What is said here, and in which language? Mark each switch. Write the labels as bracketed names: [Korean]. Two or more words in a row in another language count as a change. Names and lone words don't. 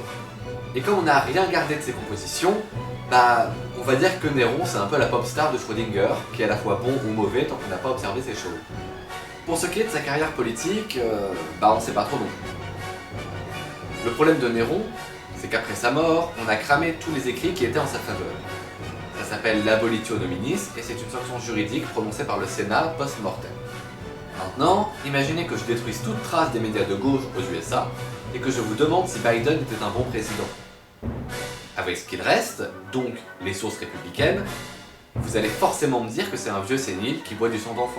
[French] Et comme on n'a rien gardé de ses compositions, on va dire que Néron c'est un peu la [English] pop star [French] de Schrödinger, qui est à la fois bon ou mauvais tant qu'on n'a pas observé ses shows. Pour ce qui est de sa carrière politique, on ne sait pas trop non plus. Le problème de Néron, c'est qu'après sa mort, on a cramé tous les écrits qui étaient en sa faveur. Ça s'appelle l' [Latin] abolitio nominis [French] et c'est une sanction juridique prononcée par le Sénat post-mortem. Maintenant, imaginez que je détruise toute trace des médias de gauche aux USA et que je vous demande si Biden était un bon président. Avec ce qu'il reste, donc les sources républicaines, vous allez forcément me dire que c'est un vieux sénile qui boit du sang d'enfant.